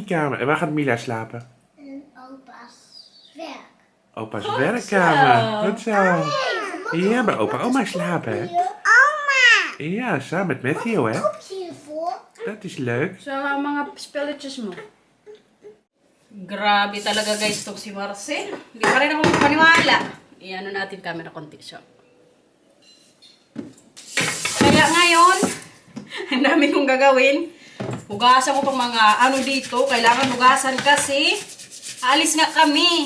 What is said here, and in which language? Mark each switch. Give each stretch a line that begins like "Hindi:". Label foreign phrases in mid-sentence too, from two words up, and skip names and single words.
Dutch: En waar gaat Mila slapen? In opa's werk. Opa's werkkamer. Goed zo. Nee, Ja, bij opa oma slapen, hè? Oma! Ja, samen met Matthew, hè? Ook hiervoor. Dat is leuk.
Filipino: Sa mga spelletjes mo. Grabe talaga guys tong si Marcel. Hindi pa rin ako magpaniwala. Iano natin camera konti siya. Kaya ngayon, ang dami kong gagawin. Hugasan ko pang mga ano dito. Kailangan hugasan kasi alis nga kami.